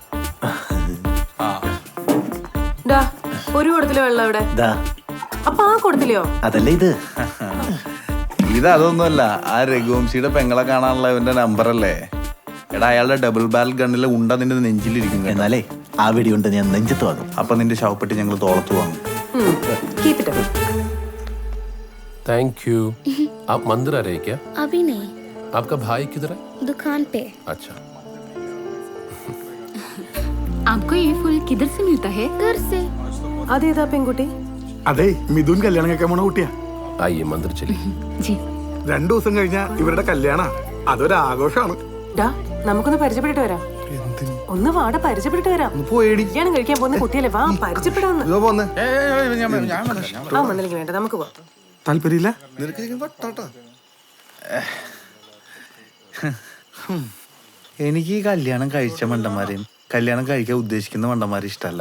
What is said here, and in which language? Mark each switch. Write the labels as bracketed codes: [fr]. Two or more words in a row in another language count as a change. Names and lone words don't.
[ml] ഡാ, ഒരു കുടത്തിലെ വെള്ളം ഇവിടെ. അപ്പൊ ആ കൊടുത്തില്ലയോ? അതല്ലേ ഇത്. ഇതൊന്നുമല്ല, ആ രഘുവംശിയുടെ പെങ്ങളെ കാണാനുള്ള ഇവന്റെ നമ്പർ അല്ലേ? എടാ, അയാളുടെ [en] double barrel [ml] ഗണ്ണിലെ ഉണ്ട നിന്റെ നെഞ്ചിലിരിക്കും. എന്നാലേ ആ വെടിയുണ്ട് ഞാൻ നെഞ്ചത്ത് വാങ്ങും. അപ്പൊ നിന്റെ ശവപ്പെട്ടി ഞങ്ങൾ തോളത്ത് വാങ്ങും. [en] Keep it up. thank you. [hi] आप मंदिर आ रहे हैं क्या? अभी नहीं, आपका भाई किधर है? दुकान पे। अच्छा। आपको ये फूल किधर से मिलता है? घर से। [ml] അതേതാ പെൺകുട്ടി? അതെ, മിഥുൻ കല്യാണം കഴിക്കാൻ പോണ കുട്ടിയാ. [hi] आइए मंदिर चलिए। जी। [ml] 2 ദിവസം കഴിഞ്ഞാ ഇവരുടെ കല്യാണ. അതൊരു ആഘോഷമാണ്. ഡാ, നമുക്കൊന്ന് പരിചയപ്പെട്ടിട്ട് വരാം. ഒന്ന് വാട, പരിചയപ്പെട്ടിട്ട് വരാം. കല്യാണം കഴിക്കാൻ പോകുന്ന കുട്ടിയല്ലേ, വാ പരിചയപ്പെടാന്ന്. ആ വന്നില്ലെങ്കിൽ വേണ്ട, നമുക്ക് പോവാം. താല്പര്യമില്ല? എനിക്ക് ഈ കല്യാണം കഴിച്ച മണ്ടന്മാരെയും കല്യാണം കഴിക്കാൻ ഉദ്ദേശിക്കുന്ന മണ്ടന്മാരെ ഇഷ്ടമല്ല.